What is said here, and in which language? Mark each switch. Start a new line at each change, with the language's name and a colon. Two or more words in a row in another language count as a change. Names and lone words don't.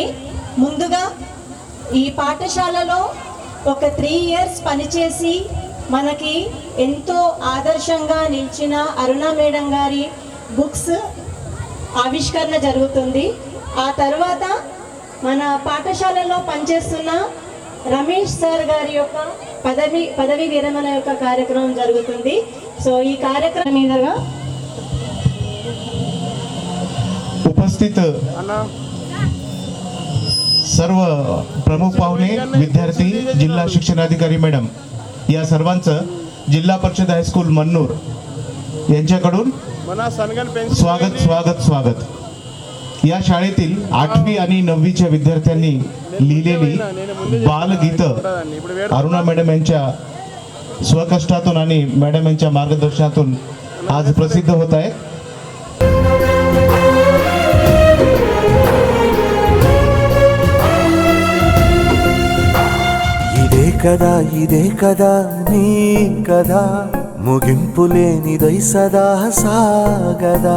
Telugu: ముందుగా ఈ పాఠశాలలో ఒక 3 ఇయర్స్ పనిచేసి మనకి ఎంతో ఆదర్శంగా నిలిచిన అరుణ మేడం గారి బుక్స్ ఆవిష్కరణ జరుగుతుంది. ఆ తర్వాత మన పాఠశాలలో పనిచేస్తున్న రమేష్ సార్ గారి యొక్క పదవి విరమణ యొక్క కార్యక్రమం జరుగుతుంది. సో ఈ కార్యక్రమం మీదుగా
Marathi: उपस्थित सर्व प्रमुख पाहुणे, विद्यार्थी, जिल्हा शिक्षणाधिकारी मॅडम या सर्वांचं जिल्हा परिषद हायस्कूल मन्नूर यांच्याकडून स्वागत स्वागत स्वागत. या शाळेतील 8वी आणि 9वीच्या विद्यार्थ्यांनी लिहिलेली बालगीतं अरुणा मॅडम यांच्या स्वकष्टातून आणि मॅडम यांच्या मार्गदर्शनातून आज प्रसिद्ध होत आहे.
Telugu: ఇదే కదా నీ కదా ముగింపు లేనిదై సదా సాగదా.